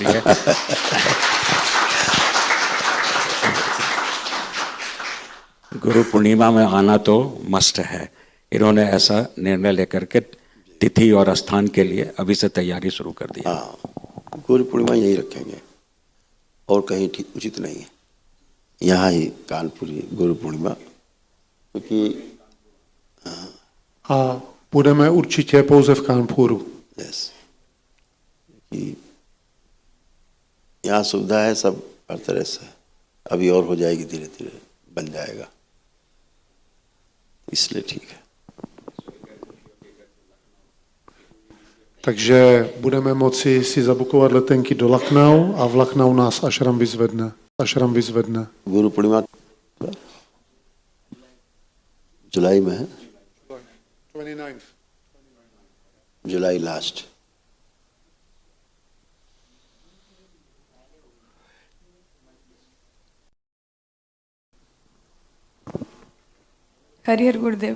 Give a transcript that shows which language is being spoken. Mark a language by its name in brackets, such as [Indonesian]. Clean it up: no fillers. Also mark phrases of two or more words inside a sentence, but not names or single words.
[Hindi] इसलिए गुरु पूर्णिमा में आना तो मस्ट है। इन्होंने ऐसा निर्णय लेकर के तिथि और स्थान के लिए अभी से तैयारी शुरू कर दी। हाँ, गुरु पूर्णिमा यही रखेंगे और कहीं ठीक उचित नहीं है, यहाँ ही कानपुर ही गुरु पूर्णिमा, क्योंकि [Czech] A budeme určitě pouze v Kanpuru. [Hindi] yes, कि यहाँ सुविधा है सब हर तरह से, अभी और हो जाएगी, धीरे धीरे बन जाएगा, इसलिए ठीक है। [Czech] Takže budeme moci si zabukovat letenky do Lucknow a v Lucknow nás Ashram vyzvedne. Ashram vyzvedne. [Hindi] गुरु पूर्णिमा जुलाई में है, 29th. जुलाई लास्ट। हरिहर गुरुदेव।